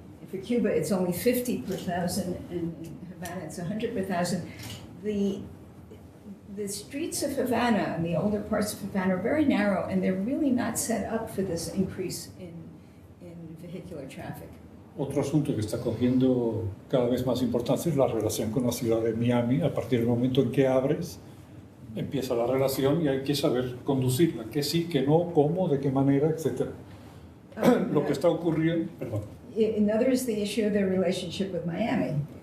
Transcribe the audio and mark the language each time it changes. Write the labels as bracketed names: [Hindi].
[English] For Cuba, it's only 50 per thousand, and in Havana, it's 100 per thousand. The streets of Havana and the older parts of Havana are very narrow, and they're really not set up for this increase in vehicular traffic. [Spanish] Otro asunto que está cogiendo cada vez más importancia es la relación con la ciudad de Miami. A partir del momento en que abres, empieza la relación y hay que saber conducirla, qué sí, qué no, cómo, de qué manera, etc. Lo que está ocurriendo, perdón. [English] Another is the issue of their relationship with Miami.